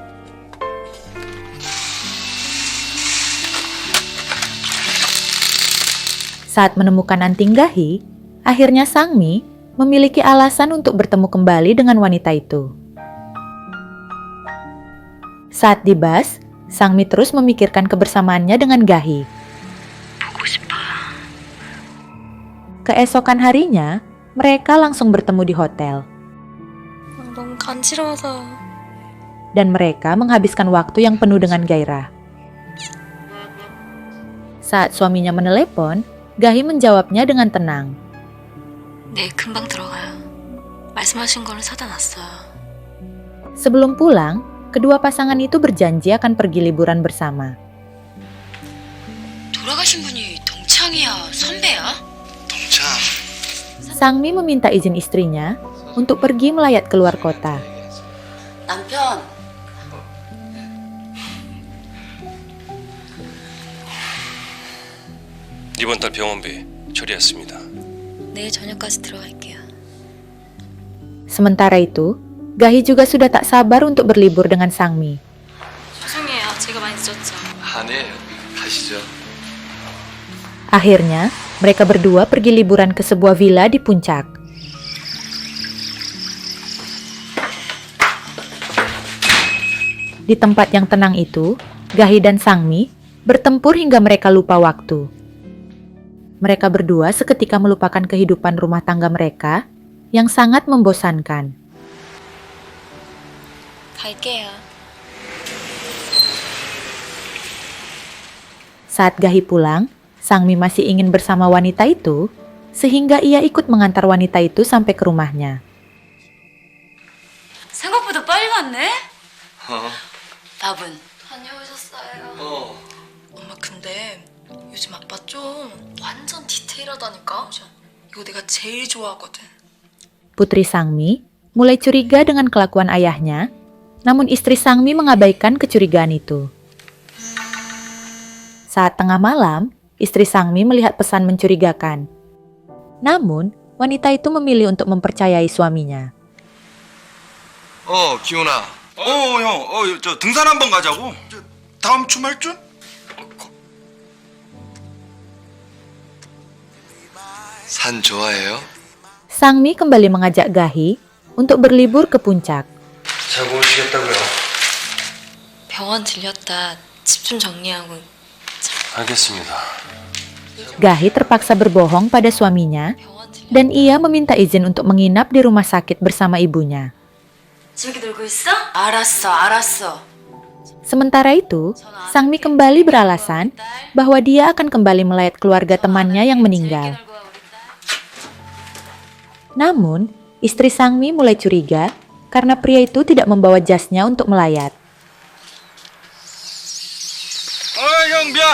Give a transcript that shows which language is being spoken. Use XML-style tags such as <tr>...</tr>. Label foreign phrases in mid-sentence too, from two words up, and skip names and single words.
<id>Saat menemukan anting Gahi, akhirnya Sangmi memiliki alasan untuk bertemu kembali dengan wanita itu. Saat di bus, Sangmi terus memikirkan kebersamaannya dengan Gahi. Keesokan harinya, mereka langsung bertemu di hotel.</id> <ko>너무 간지러워서.</ko> <id>Dan mereka menghabiskan waktu yang penuh dengan gairah. Saat suaminya menelepon, Gahi menjawabnya dengan tenang.</id> <ko>네, 금방 들어가요. 말씀하신 거는 사다 놨어요.</ko> <id>Sebelum pulang, kedua pasangan itu berjanji akan pergi liburan bersama.</id> <ko>돌아가신 분이 동창이야, 선배야?</ko> <id>Sangmi meminta izin istrinya untuk pergi melayat keluar kota.</id> <ko>남편, 이번 달 병원비 처리했습니다. 내일 저녁까지 들어갈게요.</ko> <id>Sementara itu, Gahi juga sudah tak sabar untuk berlibur dengan Sangmi.</id> <ko>죄송해요. 제가 많이 늦었죠. 아니에요. 가시죠.</ko> <id>Akhirnya, mereka berdua pergi liburan ke sebuah villa di puncak. Di tempat yang tenang itu, Gahi dan Sangmi bertempur hingga mereka lupa waktu. Mereka berdua seketika melupakan kehidupan rumah tangga mereka yang sangat membosankan.</id> <ko>갈게요.</ko> <id>Saat Gahi pulang, Sangmi masih ingin bersama wanita itu, sehingga ia ikut mengantar wanita itu sampai ke rumahnya.</id> <ko>생각보다 빨리 왔네? 어. 밥은? 다녀오셨어요. 엄마 근데 요즘 아빠 좀 완전 디테일하다니까? 이거 내가 제일 좋아하거든.</ko> <id>Putri Sangmi mulai curiga dengan kelakuan ayahnya, namun istri Sangmi mengabaikan kecurigaan itu. Saat tengah malam, istri Sangmi melihat pesan mencurigakan. Namun, wanita itu memilih untuk mempercayai suaminya.</id> <ko>기훈아. 형, 저 등산 한번 가자고. 다음 주말쯤? 산 좋아해요?</ko> <id>Sangmi kembali mengajak Gahi untuk berlibur ke puncak.</id> <ko>잘 모르시겠다고요. 병원 들렸다. 집 좀 정리하고. 알겠습니다.</ko> <id>Gahi terpaksa berbohong pada suaminya</id> <ko>병원 들렸다.</ko> <id>dan ia meminta izin untuk menginap di rumah sakit bersama ibunya.</id> <ko>재밌게 놀고 있어? 알았어.</ko> <id>Sementara itu, Sangmi kembali beralasan bahwa dia akan kembali melayat keluarga temannya yang meninggal. Namun, istri Sangmi mulai curiga karena pria itu tidak membawa jasnya untuk melayat.</id> <ko>형 미안.</ko>